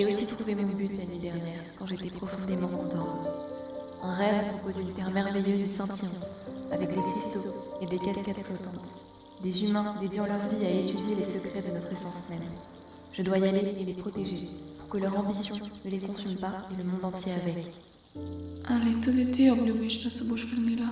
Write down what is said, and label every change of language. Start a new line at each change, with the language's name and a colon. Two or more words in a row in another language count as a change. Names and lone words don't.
French: aussi trouvé mon but la nuit dernière, quand j'étais profondément endormie. Un rêve à propos d'une terre merveilleuse et scintillante, avec des cristaux et des cascades flottantes. Des humains dédiant leur vie à étudier les secrets de notre essence même. Je dois y aller et les protéger, pour que leur ambition ne les consume pas et le monde entier avec.
Slovenian: Ali tudi ti obljubiš, da se boš vrnila?